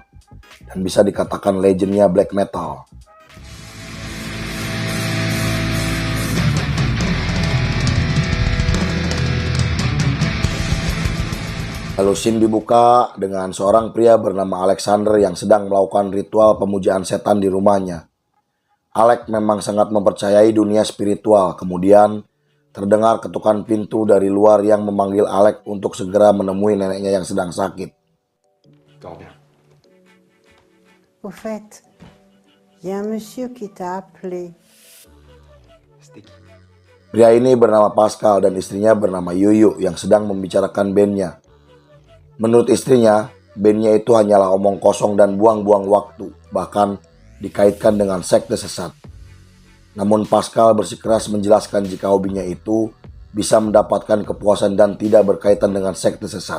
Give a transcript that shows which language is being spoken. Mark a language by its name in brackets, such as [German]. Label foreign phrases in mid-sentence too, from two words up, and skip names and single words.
[Indonesian] Dan bisa dikatakan legendnya [English] black metal. [Indonesian] Lalu scene dibuka dengan seorang pria bernama Alexander yang sedang melakukan ritual pemujaan setan di rumahnya. Alex memang sangat mempercayai dunia spiritual. Kemudian terdengar ketukan pintu dari luar yang memanggil Alex untuk segera menemui neneknya yang sedang sakit. [French] Dors bien. Au fait, il y a un monsieur qui t'a appelé. C'était qui? [Indonesian] Pria ini bernama Pascal dan istrinya bernama Yuyu yang sedang membicarakan bandnya. Menurut istrinya, bandnya itu hanyalah omong kosong dan buang-buang waktu, bahkan dikaitkan dengan sekte sesat. Namun Pascal bersikeras menjelaskan jika hobinya itu bisa mendapatkan kepuasan dan tidak berkaitan dengan sekte sesat.